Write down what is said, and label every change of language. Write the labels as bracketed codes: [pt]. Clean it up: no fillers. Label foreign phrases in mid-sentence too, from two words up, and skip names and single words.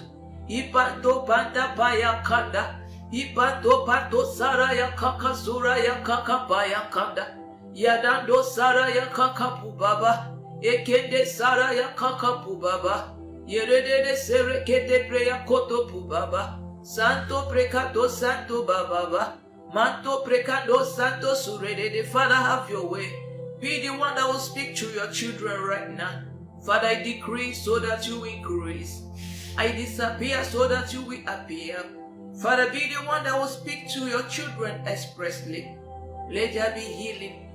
[en] Ipanto Panta Paya Kanda. Ipanto Panto Saraya Kaka Suraya Kaka Paya Kanda. Yadando Saraya Kaka Pubaba. Ekende Saraya Kaka Pubaba. Yerede Serekete Preya Koto Pubaba. Santo Precato Santo Baba. Manto Precado Santo Surede. Father, have your way. Be the one that will speak to your children right now. Father, I decrease so that you increase. I disappear so that you will appear. Father, be the one that will speak to your children expressly. Let there be healing.